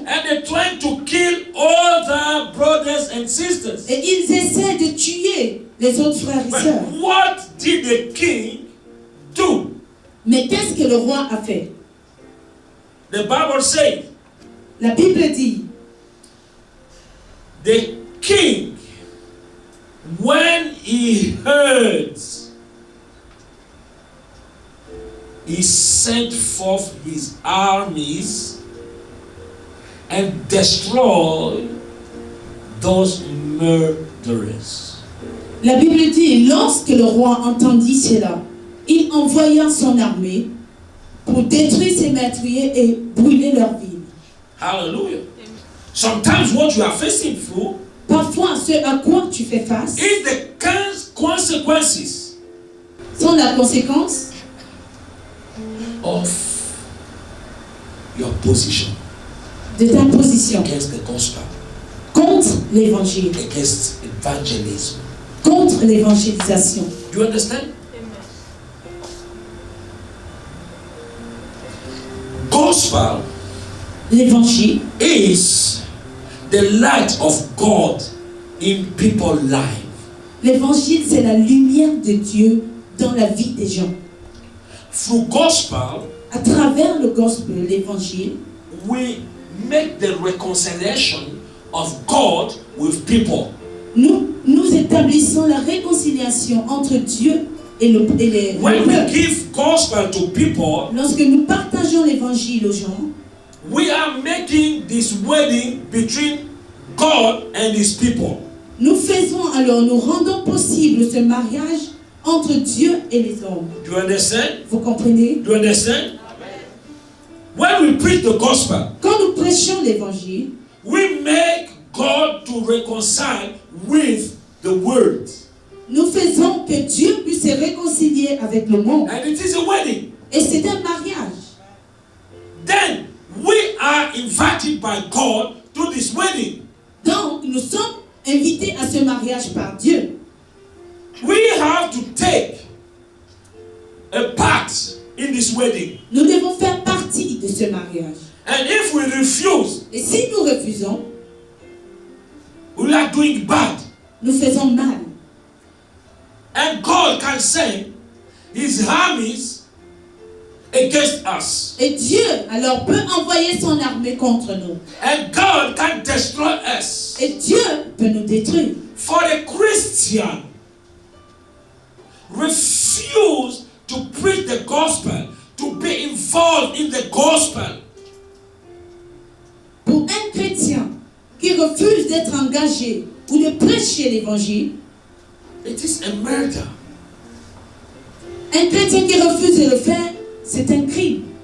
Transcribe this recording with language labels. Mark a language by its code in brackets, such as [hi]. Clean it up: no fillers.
[en] and they're trying to kill all their brothers and sisters. [fr] et ils essaient de tuer les autres frères et [en] But [fr] sœurs. [en] what did the king do? [fr] Mais qu'est-ce que le roi a fait? [en] The Bible says [fr] La Bible dit, [en] the king, when he heard, he sent forth his armies and destroyed those murderers. [fr] la Bible dit, lorsque le roi entendit cela, il envoya son armée pour détruire ces meurtriers et brûler leur ville. [en] Hallelujah. Sometimes what you are facing through [fr] Parfois, ce à quoi tu fais face [en] is the consequences [fr] sont la conséquence [en] of your position [fr] de ta position [en] against the gospel, [fr] contre l'évangile, [en] against evangelism. [fr] contre l'évangélisation. [en] Do you understand? Gospel [fr] L'évangile [en] is the light of God in people's life. [fr] L'évangile, c'est la lumière de Dieu dans la vie des gens. [en] Through gospel, [fr] À travers le gospel, l'évangile, [en] we make the reconciliation of God with people. [fr] nous établissons la réconciliation entre Dieu et les [en] When we [fr] peuples. [en] give gospel to people, [fr] Lorsque nous partageons l'évangile aux gens, [en] we are making this wedding between God and his people. [fr] nous rendons possible ce mariage entre Dieu et les hommes. [en] Do you understand? [fr] Vous comprenez? [en] Do you understand? When we preach the gospel, [fr] Quand nous prêchons l'évangile, [en] we make God to reconcile with the world. [fr] nous faisons que Dieu puisse se réconcilier avec le monde. [en] And it is a wedding. [fr] Et c'est un mariage. [en] Then we are invited by God to this wedding. [fr] Donc, nous sommes invités à ce mariage par Dieu. [en] We have to take a part in this wedding. [fr] Nous devons faire partie de ce mariage. [en] And if we refuse, [fr] Et si nous refusons, [en] we are doing bad. [fr] nous faisons mal. [en] And God can send his armies against us. [fr] Et Dieu, alors, peut envoyer son armée contre nous. [en] And God can destroy us. [fr] Et Dieu peut nous détruire. [en] For the Christian refuse to preach the gospel, to be involved in the gospel, [fr] Pour un chrétien qui refuse d'être engagé ou de prêcher l'évangile, [en] it is a murder. [fr] un chrétien qui refuse de le faire, c'est un crime.